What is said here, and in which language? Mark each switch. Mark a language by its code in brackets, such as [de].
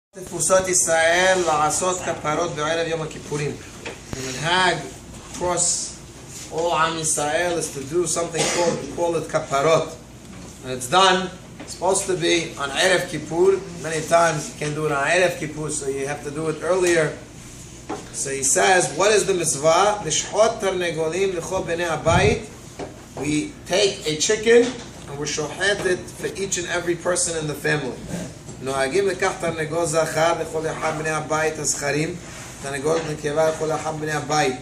[he] תפוסות ישראל לעשות כפרות בערב יום הכיפורים. [en] The minhag across all Am Yisrael is to do something called it kaparot. And it's done, it's supposed to be on Erev Kippur. Many times you can't do it on Erev Kippur, so you have to do it earlier. So he says, what is the mitzvah? [he] Lishchot tarnegolim l'chol bnei habayit. [en] We take a chicken and we shochet it for each and every person in the family. [he] נוהגים לקח תרנגול זכר לכל אחד בני הבית הזכרים, תרנגול נקבה לכל אחד בני הבית.